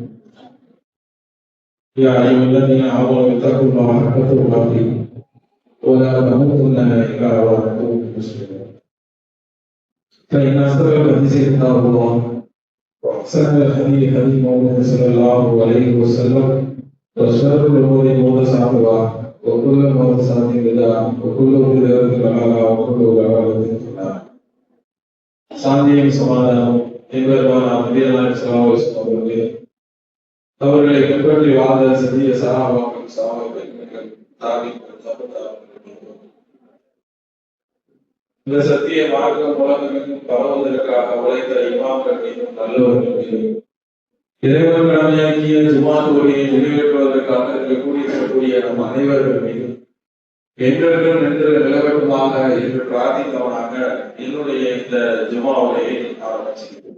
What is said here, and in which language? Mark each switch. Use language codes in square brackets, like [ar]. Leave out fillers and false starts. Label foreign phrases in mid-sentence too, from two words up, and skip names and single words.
[ar] يا أيها الذين آمنوا اتقوا الله حق تقاته ولا تموتن إلا وأنتم مسلمون فإن أصدق الحديث كتاب الله وأحسن الحديث حديث محمد صلى الله عليه وسلم وشر الأمور محدثاتها وكل محدثات بدعة وكل بدعة ضلالة وكل ضلالة في النار. [ta] சாந்தியும் சமாதானம் என்பதற்கான நபியல்லாஹி [ar] صلى الله عليه وسلم [ta] அவர்களை பின்பற்றி வாழ்ந்த சத்திய சஹாபாக்கள் சாஹாபாக்கள் தாபிகள் இந்த சத்திய மார்க்கம் உலகமெங்கும் பரவுவதற்காக உழைத்த இமாம்கள் மீதும் நல்லவர்கள் மீதும் இறைவன் கடமையாக்கிய ஜுமா தொழுகையை நிறைவேற்றுவதற்காக இருக்கக்கூடிய நம் அனைவர்கள் மீதும் என்றென்றும் நின்று நிலவட்டுமாக என்று பிரார்த்தித்தவனாக என்னுடைய இந்த ஜுமா உரையை ஆரம்பிச்சிருக்கிறேன்.